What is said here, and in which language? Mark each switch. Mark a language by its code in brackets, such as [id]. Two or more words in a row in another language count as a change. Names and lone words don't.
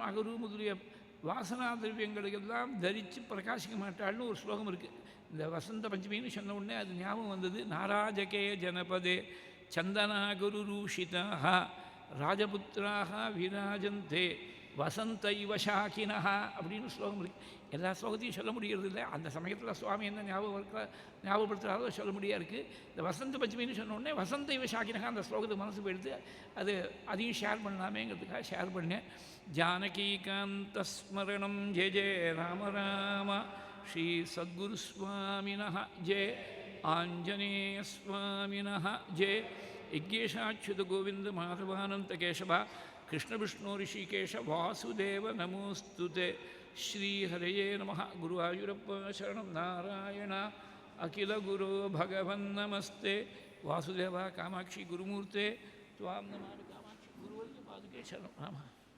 [ta] அகரு முதலிய வாசனா திரவியங்களுக்கெல்லாம் தரித்து பிரகாசிக்க மாட்டாள்னு ஒரு ஸ்லோகம் இருக்குது இந்த வசந்த பஞ்சமின்னு சொன்ன உடனே அது ஞாபகம் வந்தது [sa] नाराजके जनपदे चन्दनागुरुरूषिताः राजपुत्राः विराजन्ते वसन्त इव शाखिनः [ta] அப்படின்னு ஸ்லோகம் இருக்குது எல்லா ஸ்லோகத்தையும் சொல்ல முடிகிறது இல்லை அந்த சமயத்தில் சுவாமி என்ன ஞாபகப்படுத்துகிறாரோ சொல்ல முடியாது இருக்குது இந்த வசந்த பஞ்சமின்னு சொன்ன உடனே [sa] वसन्त इव शाखिनः [ta] அந்த ஸ்லோகத்துக்கு மனசு போயிடுது அது அதையும் ஷேர் பண்ணலாமேங்கிறதுக்காக ஷேர் பண்ணேன் [sa] जानकीकान्तस्मरणम् जय जय राम राम श्री सद्गुरुस्वामिनः जय आञ्जनेयस्वामिनः जय यज्ञेशाच्युत गोविंद माधवानंत केशव कृष्ण विष्णु ऋषिकेश वासुदेव नमोस्तुते श्री हरये नमः गुरुवायुरप्प शरणं नारायण अखिल गुरो भगवन् नमस्ते वासुदेव कामाक्षी गुरुमूर्ते त्वां नमामि कामाक्षी गुरुवर्य पादुके शरणं राम